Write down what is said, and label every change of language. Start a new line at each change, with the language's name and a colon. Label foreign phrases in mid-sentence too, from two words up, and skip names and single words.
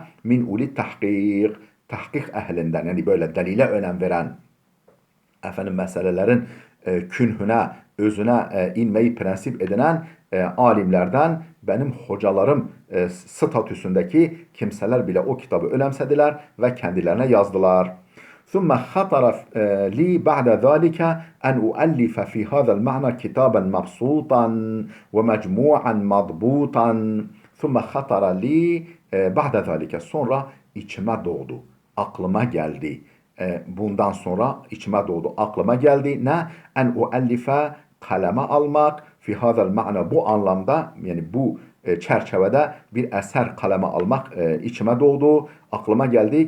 Arabic: من أولي التحقيق
Turkish: ehlinden yani böyle delile önem veren meselelerin künhüne, özüne inmeyi prensip edinen alimlerden benim hocalarım statüsündeki kimseler bile o kitabı önemsediler ve kendilerine yazdılar.
Arabic: ثم خطر لي بعد ذلك أن أؤلف في هذا المعنى كتابا مبسوطا ومجموعا مضبوطا ثم خطر لي بعد ذلك
Turkish: sonra içime doğdu, aklıma geldi. Bundan sonra içime doğdu, aklıma geldi. Ne?
Arabic: أن أؤلف
Turkish: kaleme almak
Arabic: في هذا المعنى
Turkish: bu anlamda yani bu çerçevede bir eser kaleme almak içime doğdu, aklıma geldi.